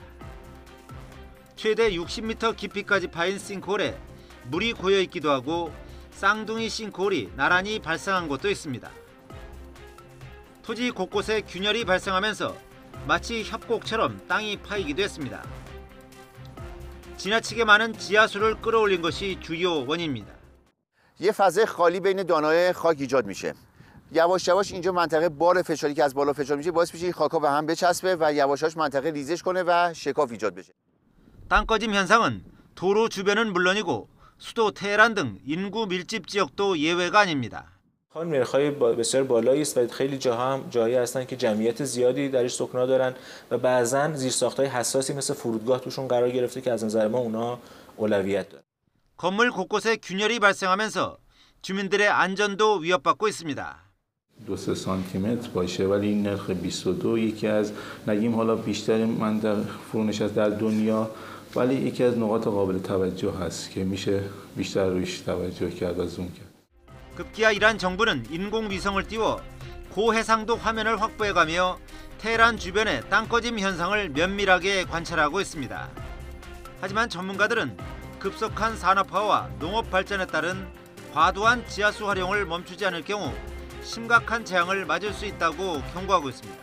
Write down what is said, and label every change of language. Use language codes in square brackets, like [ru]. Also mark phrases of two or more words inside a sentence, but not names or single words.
[ko] 최대 60m 깊이까지 파인 싱크홀에 물이 고여있기도 하고 쌍둥이 싱크홀이 나란히 발생한 곳도 있습니다. 토지 곳곳에 균열이 발생하면서 마치 협곡처럼 땅이 파이기도 했습니다. 지나치게 많은 지하수를 끌어올린 것이 주요 원인입니다. [fa] یه فضای خالی بین دانه‌های خاک ایجاد میشه. یواش یواش اینجا منطقه بار فشاری که از بالا فشار میشه باعث میشه این خاک‌ها به هم بچسبه و یواش یواش منطقه ریزش کنه و شکاف ایجاد بشه. [ko] 땅 꺼짐 현상은 도로 주변은 물론이고 수도 테헤란 등 인구 밀집 지역도 예외가 아닙니다. [fa] نرخ‌های بسیار بالایی است و خیلی جاها هم جایی هستن که جمعیت زیادی درش سکنا دارن و بعضن زیرساخت‌های حساسی مثل فرودگاه توشون قرار گرفته که از نظر ما اونا اولویت دارن. [ko] 건물 곳곳에 균열이 발생하면서 주민들의 안전도 위협받고 있습니다. [fa] 2-3 سانتیمتر باشه ولی این نرخ 22 یکی از نگیم حالا بیشتر منطقه فرونشست در دنیا ولی یکی از نقاط قابل توجه هست که میشه بیشتر روش توجه کرد و زوم کرد. [ko] 급기야 이란 정부는 인공위성을 띄워 고해상도 화면을 확보해가며 테헤란 주변의 땅 꺼짐 현상을 면밀하게 관찰하고 있습니다. 하지만 전문가들은 급속한 산업화와 농업 발전에 따른 과도한 지하수 활용을 멈추지 않을 경우 심각한 재앙을 맞을 수 있다고 경고하고 있습니다.